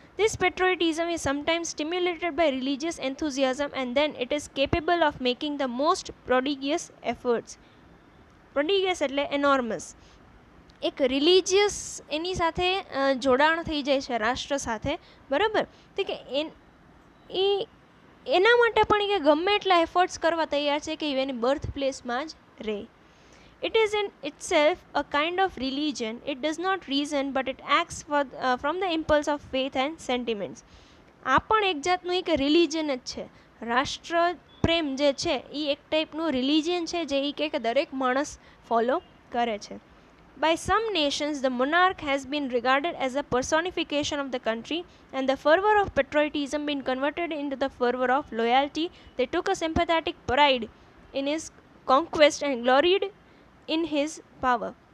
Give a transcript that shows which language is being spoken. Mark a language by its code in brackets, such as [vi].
[en] This patriotism is sometimes stimulated by religious enthusiasm, and then it is capable of making the most prodigious efforts. Prodigious એટલે enormous. [gu] એક religious એની સાથે જોડાણ થઈ જાય છે રાષ્ટ્ર સાથે, બરાબર. તો કે એના માટે પણ કે ગમે એટલા એફર્ટ્સ કરવા તૈયાર છે કે એની બર્થ પ્લેસમાં જ રહે. [en] It is in itself a kind of religion. It does not reason, but it acts from the impulse of faith and sentiments. [gu] આ પણ એક જાતનું એક રિલિજન જ છે. રાષ્ટ્ર પ્રેમ જે છે એ એક ટાઈપનું રિલિજન છે જે એ કે દરેક માણસ ફોલો કરે છે. [en] By some nations, the monarch has been regarded as a personification of the country, and the fervor of patriotism been converted into the fervor of loyalty. They took a sympathetic pride in his conquest and gloried in his power.